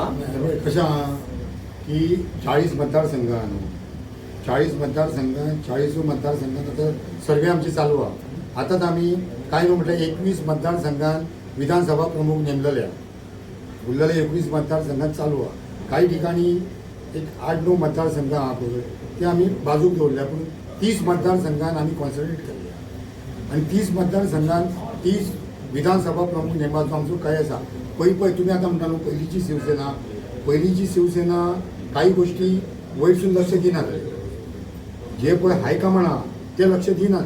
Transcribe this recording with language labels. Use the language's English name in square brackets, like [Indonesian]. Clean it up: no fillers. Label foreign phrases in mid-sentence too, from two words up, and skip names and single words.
[Marathi] कशा की 40 मतदारसंघ आणू, 40 मतदारसंघात 40 मतदारसंघात आता सर्वे आमची चालू आहे. आताच आम्ही काय म्हटलं 21 मतदारसंघात विधानसभा प्रमुख नेमलेल्या उरलेल्या 21 मतदारसंघात चालू आहे. काही ठिकाणी एक 8-9 मतदारसंघ ते आम्ही [Konkani] बाजूक दवरल्या, [Marathi] पण 30 मतदारसंघात आम्ही कॉन्सन्ट्रेट केले आणि 30 मतदारसंघात 30 विधानसभा प्रमुख [Konkani] नेमबाचो आमचो काय आसा. पळय तुम्ही आता म्हणटा न्हू पहिलीची शिवसेना काही गोष्टी वयरसून लक्ष दिनासले, जे पळय हायकमांड आहा ते लक्ष दिनासले.